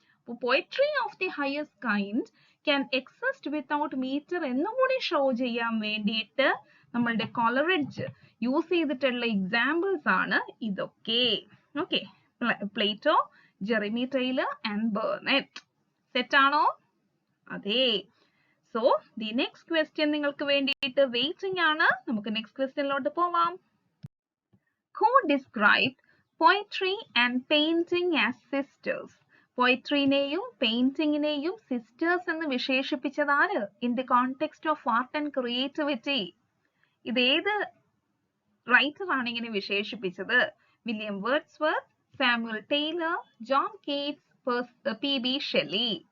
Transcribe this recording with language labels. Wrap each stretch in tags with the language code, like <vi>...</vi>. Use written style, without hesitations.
<en>അപ്പോൾ poetry of the highest kind can exist without metre</en> <ml>എന്നുകൂടി show ചെയ്യാൻ വേണ്ടിയിട്ട് നമ്മളുടെ കോളറിഡ്ജ് യൂസ് ചെയ്തിട്ടുള്ള എക്സാമ്പിൾസ് ആണ് ഇതൊക്കെ. Okay, Plato, Jeremy Taylor and Burnett. Set ആണോ? അതെ.</ml> <en>so the next question</en> <ml>നിങ്ങൾക്ക് വേണ്ടിയിട്ട്</ml> <en>Waiting ആണ്.</en> <ml>നമുക്ക് നെക്സ്റ്റ് ക്വസ്റ്റ്യനിലോട്ട് പോവാം.</ml> <en>Who described poetry and painting as sisters?</en> <ml>പോയട്രിനെയും പെയിന്റിങ്ങിനെയും sisters എന്ന് വിശേഷിപ്പിച്ചത് ആര്?</ml> <en>In the context of art and creativity.</en> <ml>ഇത് ഏത് റൈറ്റർ ആണ് ഇങ്ങനെ വിശേഷിപ്പിച്ചത്? William Wordsworth, Samuel Taylor, John Keats, പി.ബി. Shelly.</ml>